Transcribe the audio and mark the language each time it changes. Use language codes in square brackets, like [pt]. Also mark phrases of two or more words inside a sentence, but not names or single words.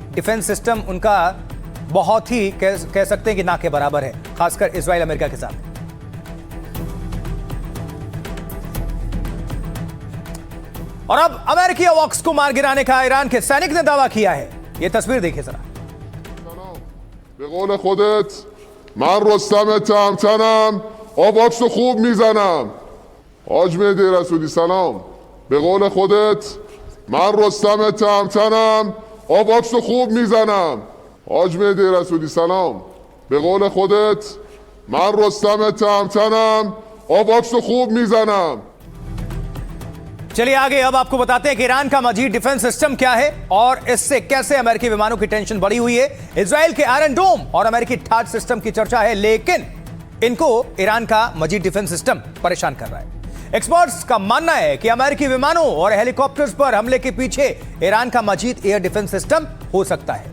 [en] defense system [hi] उनका बहुत ही कह सकते हैं कि ना के बराबर है, खासकर इजराइल अमेरिका के साथ। और अब अमेरिकी अवॉक्स को मार गिराने का ईरान के सैनिक ने दावा किया है। ये तस्वीर देखिए जरा। [fa] به قول خودت من رستم تهمتنم آواکس رو خوب میزنم. حاج مهدی رسولی سلام. به قول خودت من رستم تهمتنم آواکس رو خوب میزنم. حاج مهدی رسولی سلام. به قول خودت من رستم تهمتنم آواکس رو خوب میزنم. [hi] चलिए आगे अब आपको बताते हैं कि ईरान का मजीद [en] defense system [hi] क्या है और इससे कैसे अमेरिकी विमानों की टेंशन बढ़ी हुई है। इजराइल के आयरन डोम और अमेरिकी ठाठ सिस्टम की चर्चा है, लेकिन इनको ईरान का मजीद [en] defense system [hi] परेशान कर रहा है। एक्सपर्ट्स का मानना है कि अमेरिकी विमानों और हेलीकॉप्टर्स पर हमले के पीछे ईरान का मजीद [en] air defense system [hi] हो सकता है।